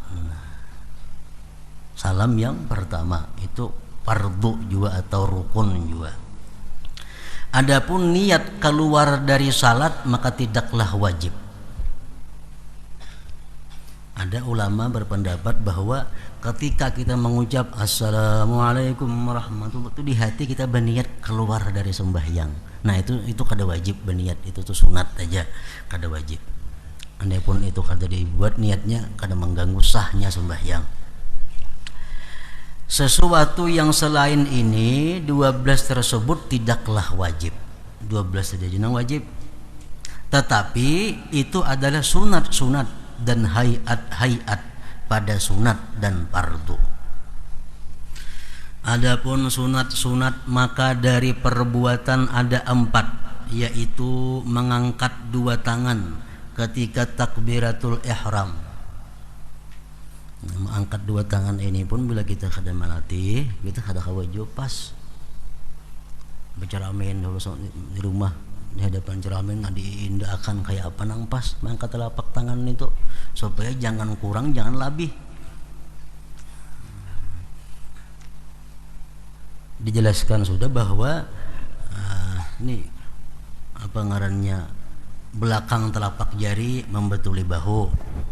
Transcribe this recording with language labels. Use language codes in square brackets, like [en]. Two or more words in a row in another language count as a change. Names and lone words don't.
[id] Salam yang pertama itu fardu juga atau rukun juga. Adapun niat keluar dari salat maka tidaklah wajib. Ada ulama berpendapat bahwa ketika kita mengucap assalamualaikum warahmatullahi itu di hati kita berniat keluar dari sembahyang. [bjn] Nah, itu kada wajib berniat, itu tuh sunat aja, kada wajib. [id] Andai-pun itu kada dibuat niatnya kada mengganggu sahnya sembahyang. Sesuatu yang selain ini 12 tersebut tidaklah wajib. 12 saja yang wajib. Tetapi itu adalah sunat-sunat dan hayat-hayat pada sunat dan fardu. Adapun sunat-sunat maka dari perbuatan ada 4, yaitu mengangkat 2 tangan ketika takbiratul ihram. Mengangkat 2 tangan ini pun bila kita kada melatih, kita kada wajib pas. [bjn] Berceramain dulu di rumah di hadapan ceramain diindahkan kayak apa nang pas mengangkat telapak tangan itu supaya jangan kurang jangan lebih. [id] Dijelaskan sudah bahwa ini [bjn] apa ngarannya [id] belakang telapak jari membetuli bahu.